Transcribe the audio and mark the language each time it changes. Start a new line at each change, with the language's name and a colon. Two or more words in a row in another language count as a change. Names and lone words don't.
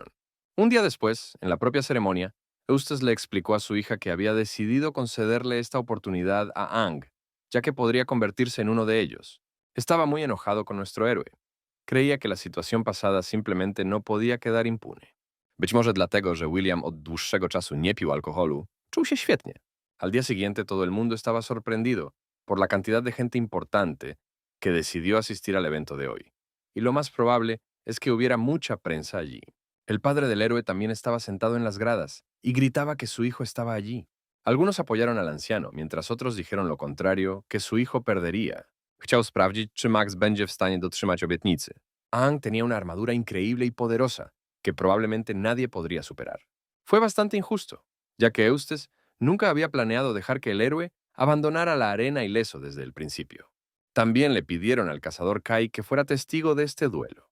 Spanish: Un día después, en la propia ceremonia, Eustace le explicó a su hija que había decidido concederle esta oportunidad a Aang, ya que podría convertirse en uno de ellos. Estaba muy enojado con nuestro héroe. Creía que la situación pasada simplemente no podía quedar impune.
Polish: Być może dlatego, że William od dłuższego czasu nie pił alkoholu, czuł się świetnie.
Spanish: Al día siguiente todo el mundo estaba sorprendido por la cantidad de gente importante que decidió asistir al evento de hoy. Y lo más probable es que hubiera mucha prensa allí. El padre del héroe también estaba sentado en las gradas y gritaba que su hijo estaba allí. Algunos apoyaron al anciano, mientras otros dijeron lo contrario, que su hijo perdería.
Polish: Chciał sprawdzić, czy Max będzie w stanie dotrzymać obietnicy.
Spanish: Aang tenía una armadura increíble y poderosa, que probablemente nadie podría superar. Fue bastante injusto, ya que Eustace nunca había planeado dejar que el héroe abandonara la arena ileso desde el principio. También le pidieron al cazador Kai que fuera testigo de este duelo.